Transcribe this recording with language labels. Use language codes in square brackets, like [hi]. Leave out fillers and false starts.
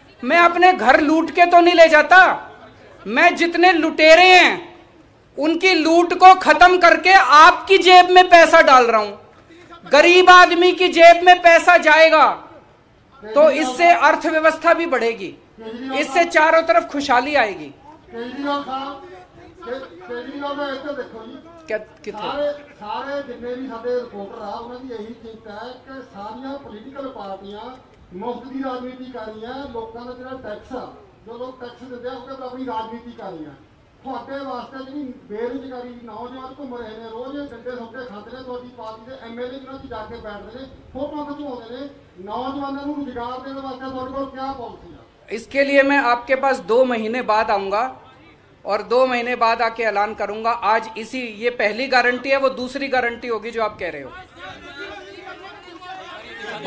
[hi] मैं अपने घर लूट के तो नहीं ले जाता, मैं जितने लुटेरे हैं उनकी लूट को खत्म करके आपकी जेब में पैसा डाल रहा हूं। गरीब आदमी की जेब में पैसा जाएगा तो इससे अर्थव्यवस्था भी बढ़ेगी, इससे चारों तरफ खुशहाली आएगी। [pa] केजरीवाल साहब, केजरीवाल ਦਾ ਇੱਥੇ ਦੇਖੋ ਜੀ, ਸਾਰੇ ਜਿੰਨੇ ਵੀ ਸਾਡੇ ਰਿਪੋਰਟਰ ਆ ਉਹਨਾਂ ਦੀ ਇਹੀ ਚਿੰਤਾ ਹੈ ਕਿ ਸਾਰੀਆਂ ਪੋਲੀਟੀਕਲ ਪਾਰਟੀਆਂ ਮੁਫਤ ਦੀ ਰਾਜਨੀਤੀ ਕਰ ਰਹੀਆਂ। ਲੋਕਾਂ ਦਾ ਜਿਹੜਾ ਟੈਕਸ ਆ, ਜੋ ਲੋਕ ਟੈਕਸ ਦਿੰਦੇ ਆ ਉਹਦੇ ਪਰ ਆਪਣੀ ਰਾਜਨੀਤੀ ਕਰ ਰਹੀਆਂ। ਤੁਹਾਡੇ ਵਾਸਤੇ ਜਿਹੜੀ ਬੇਰੁਜ਼ਗਾਰੀ ਨੌਜਵਾਨ ਘੁੰਮ ਰਹੇ ਨੇ, ਰੋਜ਼ ਡੰਡੇ ਸੌਕੇ ਖਾਂਦੇ ਨੇ, ਤੁਹਾਡੀ ਪਾਰਟੀ ਦੇ ਐਮਐਲਏ ਜਿਹਨਾਂ 'ਚ ਜਾ ਕੇ ਬੈਠਦੇ ਨੇ, ਫੋਟੋ ਖਿਚਵਾਉਂਦੇ ਨੇ। [hi] नौजवानों को रोजगार देने वास्ते [pa] ਤੁਹਾਡੇ ਕੋਲ [hi] क्या पॉलिसी है? इसके लिए मैं आपके पास 2 महीने बाद आऊंगा और 2 महीने बाद आके ऐलान करूंगा। आज इसी ये पहली गारंटी है, वो दूसरी गारंटी होगी जो आप कह रहे हो।